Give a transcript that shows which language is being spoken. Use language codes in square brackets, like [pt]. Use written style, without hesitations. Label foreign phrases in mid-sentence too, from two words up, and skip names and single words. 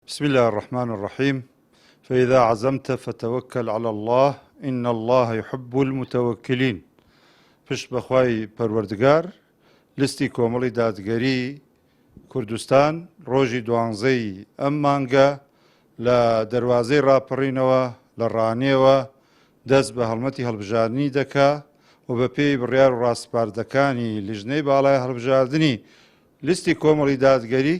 [ar] بسم الله الرحمن الرحيم فإذا عزمت فتوكل على الله إن الله يحب المتوكلين. [ckb] پشت بەخوای پەروەردگار لستی کۆمەڵی دادگەری کوردستان ڕۆژی 12 ئەم مانگە لە دەواازەی ڕاپەڕینەوە لە ڕانێوە دەست بە هەڵمەتی هەڵبژاردننی دەکا و بە پێی بڕیار و ڕاستپاردەکانی لیژنەی باڵای هەڵبژاردننی لیستی کۆمەڵی دادگەری